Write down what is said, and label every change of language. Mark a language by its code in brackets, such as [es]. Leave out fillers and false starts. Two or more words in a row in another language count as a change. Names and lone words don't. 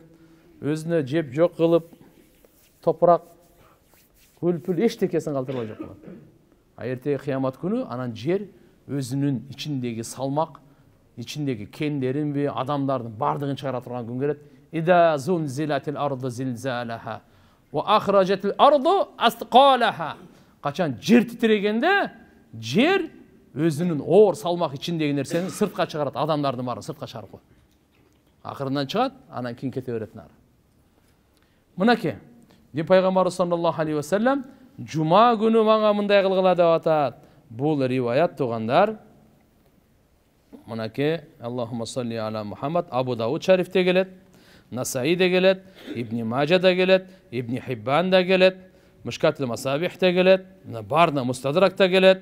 [ky] Өзүнө жеп жок кылып, топурак, көлпүл эчтекесин калтырбай жок кылат. Эртеги кыямат күнү анан жер өзүнүн ичиндеги салмак, ичиндеги кендеринби, адамдардын бардыгын чыгара турган күн келет. [ar] إذا زلزلت الأرض زلزالها وأخرجت الأرض أثقالها. [ky] Качан жер титирегенде, жер өзүнүн оор салмак ичиндеги нерсени сыртка чыгарат, адамдардын баарын сыртка чыгарып коет. Акырынан чыгат, анан кийин кете берет нары. Мынакей, пайгамбар [ar] صلى الله عليه وسلم [ky] жума күнү мага мындай кылгыла деп атат. Бул риваят тугандар. Мынакей, [ar] اللهم صل على محمد, [ky] Абу Дауд шарифте келет, Насаи да келет, Ибн Мажа да келет, Ибн Хиббан да келет, Мушкатул Масабихте келет, Барна Мустадракта келет.